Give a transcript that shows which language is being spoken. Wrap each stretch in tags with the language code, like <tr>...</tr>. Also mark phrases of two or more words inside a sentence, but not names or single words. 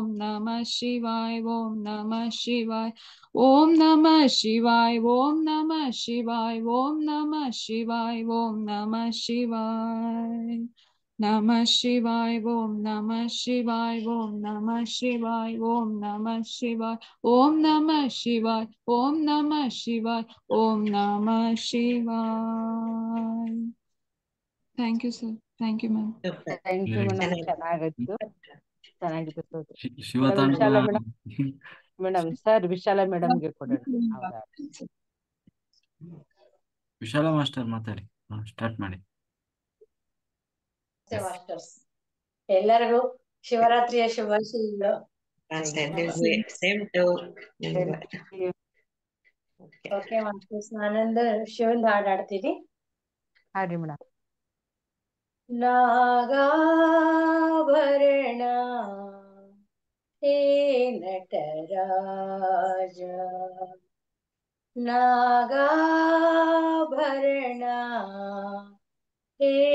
<sa>नमः शिवाय ॐ नमः शिवाय ॐ नमः शिवाय ॐ नमः शिवाय ॐ नमः शिवाय ॐ नमः शिवाय नमः शिवाय ॐ नमः शिवाय ॐ नमः शिवाय ॐ नमः शिवाय ॐ नमः शिवाय ॐ नमः शिवाय ॐ नमः शिवाय</sa> <en>thank you sir thank you ma'am thank you madam,</en> <kn>ಚೆನ್ನಾಗಿತ್ತು ಚೆನ್ನಾಗಿತ್ತು ಸರ್. ಮೇಡಮ್ ಶಿವತಾಂಡವ ವಿಶಾಲ ಮೇಡಮ್ ಸರ್ ವಿಶಾಲ ಮೇಡಮ್ಗೆ ಕೊಡೋಣ. ಹೌದಾ ವಿಶಾಲ ಮಾಸ್ಟರ್ ಮಾತಾಡಿ, ಸ್ಟಾರ್ಟ್ ಮಾಡಿ. ಮಾಸ್ಟರ್ಸ್ ಎಲ್ಲರಿಗೂ ಶಿವರಾತ್ರಿಯ ಶುಭಾಶಯಗಳು.</kn> <en>same to</en> <kn>ಓಕೆ ಮಾಸ್ಟರ್ಸ್, ನಾನೊಂದು ಶಿವಂದ ಹಾಡು ಹಾಡ್ತೀನಿ. ಹಾಡಿ ಮೇಡಮ್. ನಾಗಾಭರಣ ಹೇ ನಟರಾಜ, ನಾಗಾಭರಣ ಹೇ</kn>